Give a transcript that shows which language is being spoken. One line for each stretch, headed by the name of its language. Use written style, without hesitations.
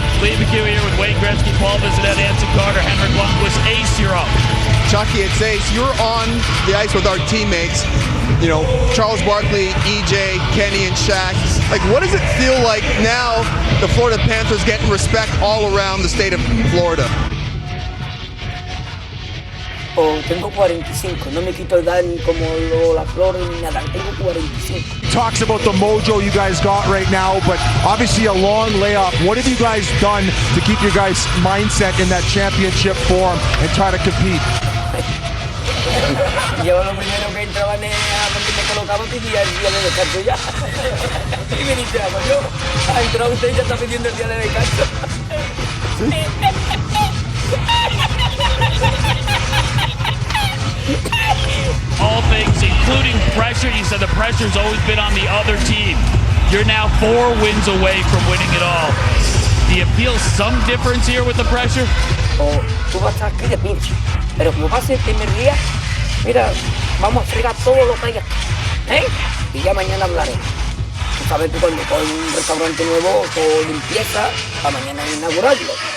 English: Lee McHugh here with Wayne Gretzky, Paul Visinet, Anson Carter, Henrik Lundqvist. Ace, you're up. Chucky, it's Ace. You're on the ice with our teammates. You know, Charles Barkley, EJ, Kenny, and Shaq. Like, what does it feel like now the Florida Panthers getting respect all around the state of Florida?
Spanish: Tengo 45, no me quito edad ni como la flor ni nada, tengo 45.
English: Talks about the mojo you guys got right now, but obviously a long layoff. What have you guys done to keep your guys' mindset in that championship form and try to compete?
Spanish: Yo lo primero que entraba donde me colocaba pedía el día de descanso ya. Y me dice, yo, ha entrado usted y ya está pidiendo el día de descanso.
English: All things, including pressure. You said the pressure's always been on the other team. You're now 4 wins away from winning it all. Do you feel some difference here with the pressure?
Spanish: Tú vas a estar aquí de pinche, pero como pase el primer día, mira, vamos a fregar todo lo que haya, ¿eh? Y ya mañana hablaremos. Tú sabes que cuando con un restaurante nuevo o limpieza, para mañana inaugurarlo.